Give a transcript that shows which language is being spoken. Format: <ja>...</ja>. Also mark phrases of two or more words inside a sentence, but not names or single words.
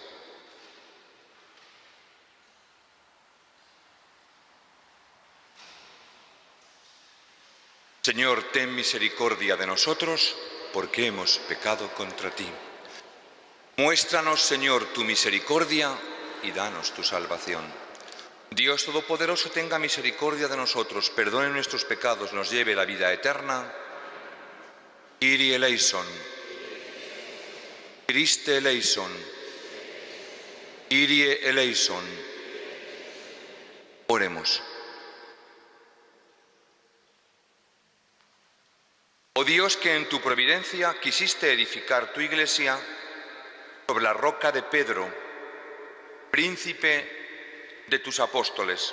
<es>Señor, ten misericordia de nosotros, porque hemos pecado contra ti. Muéstranos, Señor, tu misericordia y danos tu salvación. Dios Todopoderoso, tenga misericordia de nosotros, perdone nuestros pecados, nos lleve a la vida eterna.</es> <el>Κύριε ἐλέησον. Χριστὲ ἐλέησον. Κύριε ἐλέησον.</el> <es>Oremos. Oh Dios, que en tu providencia quisiste edificar tu iglesia sobre la roca de Pedro, príncipe de tus apóstoles.</es>